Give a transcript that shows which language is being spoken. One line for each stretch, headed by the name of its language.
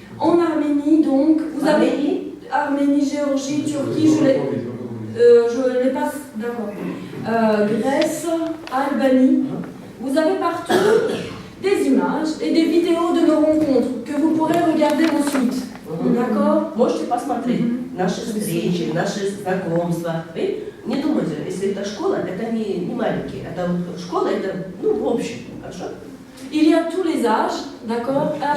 French: En Arménie, donc, vous avez Arménie, Géorgie, Turquie, je les passe, d'accord. Grèce, Albanie. Vous avez partout des images et des vidéos de nos rencontres que vous pourrez regarder ensuite. D'accord?
Russian: Можете посмотреть наши встречи, наши знакомства. Не думайте, если это школа, это не маленькие. Это школа, это, в общем, хорошо?
French: Il y a tous les âges, d'accord?